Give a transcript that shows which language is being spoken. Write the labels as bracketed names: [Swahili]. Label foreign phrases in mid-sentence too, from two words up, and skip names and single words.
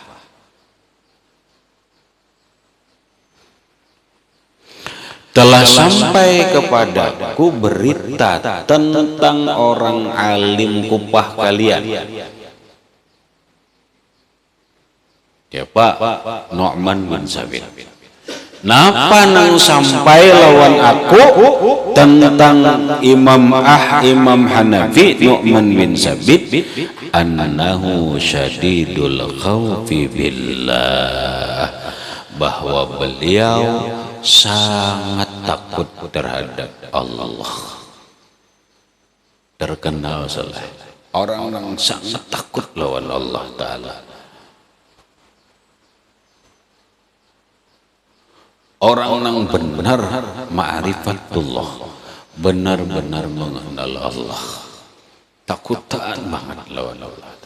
[Indonesian] Telah sampai kepadaku berita tentang orang alim Kufah kalian. Ya Pak, Nu'man bin Sabit. [Banjar] Napa nang sampai lawan aku tentang Imam Hanafi Nu'man bin Sabit [Arabic] annahu syadidul khawfi billah, [Indonesian] bahwa beliau sangat takut terhadap Allah. Terkenal salah orang yang sangat takut lawan Allah Ta'ala. Orang yang benar ma'rifatullah, benar-benar mengenal Allah, takutan banget lawan Allah.